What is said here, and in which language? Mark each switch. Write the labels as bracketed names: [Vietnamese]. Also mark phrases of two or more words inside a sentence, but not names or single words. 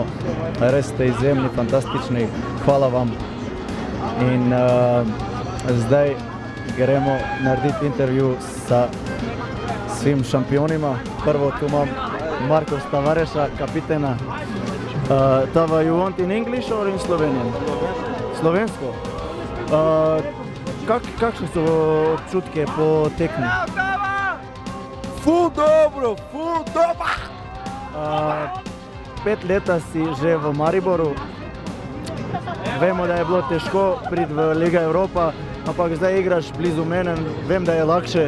[Slovenian] Res ste izjemni, fantastični, hvala vam. In zdaj gremo narediti intervju [Croatian] sa svim šampionima. [Slovenian] Prvo tu imam Marko Stavareša, kapitena. Tava, [English] you want in English or in Slovenian? [Slovenian] Slovensko. Kakšne so občutke po tekmi? Ful dobro, ful dobro! 5 leta si že v Mariboru. Vemo, da je bilo težko priti v Liga Evropa, ampak zdaj igraš blizu mene, vem, da je lakše.